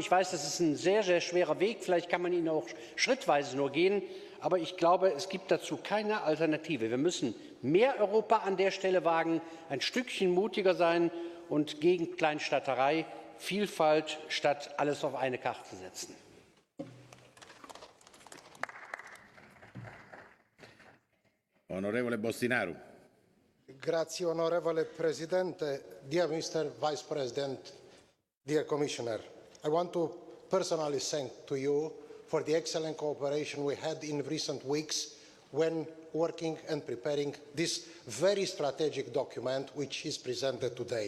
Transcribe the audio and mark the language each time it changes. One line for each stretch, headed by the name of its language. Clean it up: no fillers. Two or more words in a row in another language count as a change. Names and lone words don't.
German: Ich weiß, das ist ein sehr, sehr schwerer Weg. Vielleicht kann man ihn auch schrittweise nur gehen. Aber ich glaube, es gibt dazu keine Alternative. Wir müssen mehr Europa an der Stelle wagen, ein Stückchen mutiger sein und gegen Kleinstaaterei, Vielfalt statt alles auf eine Karte setzen.
Italian: Onorevole Bostinaru. Grazie, onorevole Presidente.
English: Dear Mr. Vice President, dear Commissioner, I want to personally thank to you for the excellent cooperation we had in recent weeks when working and preparing this very strategic document which is presented today.